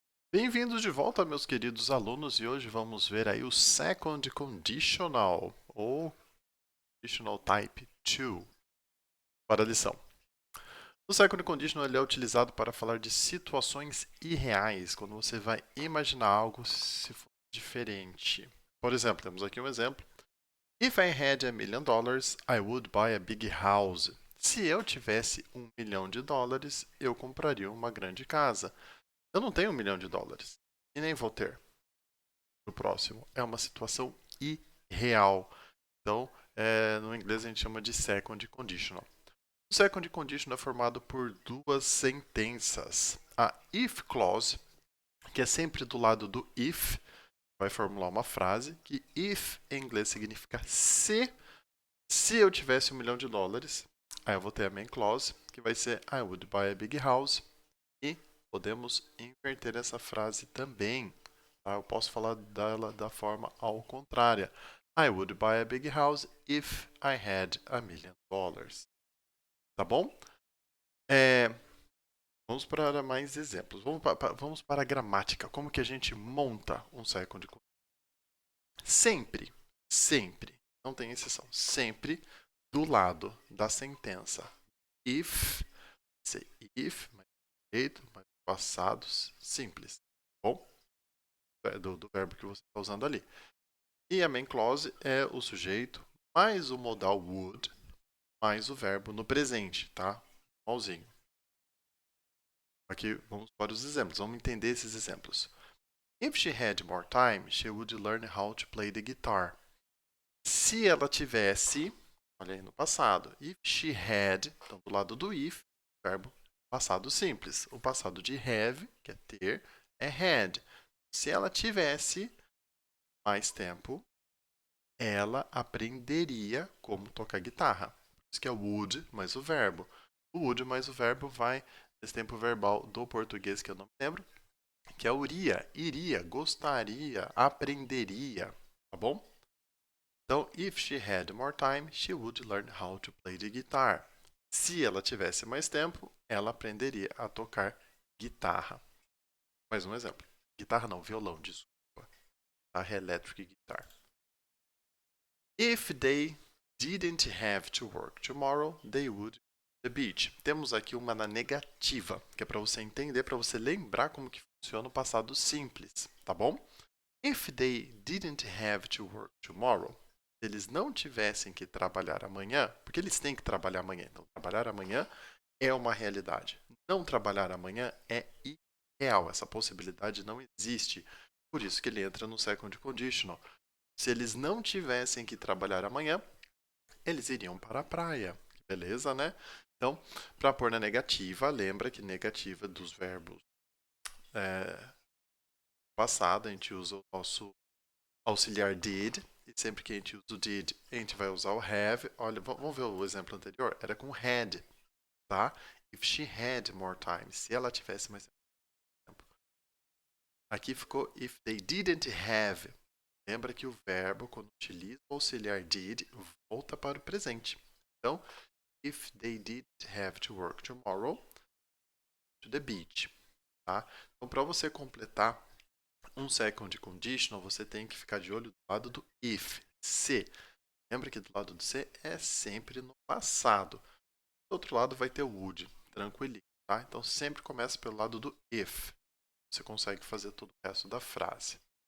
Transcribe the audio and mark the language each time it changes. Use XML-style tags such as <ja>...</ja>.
<pt>Bem-vindos de volta, meus queridos alunos, e hoje vamos ver aí o Second Conditional, ou Conditional Type 2, para a lição. O Second Conditional ele é utilizado para falar de situações irreais, quando você vai imaginar algo se for diferente. Por exemplo, temos aqui um exemplo.</pt> <en>If I had $1 million, I would buy a big house.</en> <pt>Se eu tivesse $1 milhão, eu compraria uma grande casa. Eu não tenho $1 milhão e nem vou ter. No próximo. É uma situação irreal. Então, no inglês a gente chama de second conditional. O second conditional é formado por duas sentenças. A if clause, que é sempre do lado do if, vai formular uma frase que if em inglês significa se eu tivesse $1 milhão, aí eu vou ter a main clause, que vai ser</pt> <en>I would buy a big house.</en> <pt>E podemos inverter essa frase também. Tá? Eu posso falar dela da forma ao contrária.</pt> <en>I would buy a big house if I had $1 million.</en> <pt>Tá bom? É, vamos para mais exemplos. Vamos para a gramática. Como que a gente monta um second conditional? Sempre, não tem exceção, sempre do lado da sentença if, mas feito, mas passados simples. Tá bom? Do verbo que você está usando ali. E a main clause é o sujeito mais o modal would mais o verbo no presente, tá? Igualzinho. Aqui vamos para os exemplos. Vamos entender esses exemplos.</pt> <en>If she had more time, she would learn how to play the guitar.</en> <pt>Se ela tivesse, olha aí no passado.</pt> <en>If she had,</en> <pt>então do lado do if, verbo passado simples. O passado de have, que é ter, é had. Se ela tivesse mais tempo, ela aprenderia como tocar guitarra. Isso que é would mais o verbo. O would mais o verbo vai nesse tempo verbal do português que eu não me lembro, que é iria, gostaria, aprenderia, tá bom? Então,</pt> <en>if she had more time, she would learn how to play the guitar.</en> <pt>Se ela tivesse mais tempo, ela aprenderia a tocar guitarra. Mais um exemplo. Guitarra não, violão, desculpa.</pt> <en>Guitarra electric guitar. If they didn't have to work tomorrow, they would the beach.</en> <pt>Temos aqui uma na negativa, que é para você entender, para você lembrar como que funciona o passado simples, tá bom?</pt> <en>If they didn't have to work tomorrow,</en> <pt>se eles não tivessem que trabalhar amanhã, porque eles têm que trabalhar amanhã, então trabalhar amanhã é uma realidade. Não trabalhar amanhã é irreal, essa possibilidade não existe. Por isso que ele entra no second conditional. Se eles não tivessem que trabalhar amanhã, eles iriam para a praia. Beleza, né? Então, para pôr na negativa, lembra que negativa dos verbos passado, a gente usa o nosso auxiliar did. E sempre que a gente usa o did, a gente vai usar o have. Olha, vamos ver o exemplo anterior? Era com had, tá?</pt> <en>If she had more time.</en> <pt>Se ela tivesse mais tempo. Aqui ficou</pt> <en>if they didn't have.</en> <pt>Lembra que o verbo, quando utiliza o auxiliar did, volta para o presente. Então,</pt> <en>if they did have to work tomorrow, to the beach.</en> <pt>Tá? Então, para você completar um second conditional, você tem que ficar de olho do lado do if. Se. Lembra que do lado do se é sempre no passado. Do outro lado vai ter o would, tranquilinho. Tá? Então, sempre começa pelo lado do if. Você consegue fazer todo o resto da frase.</pt>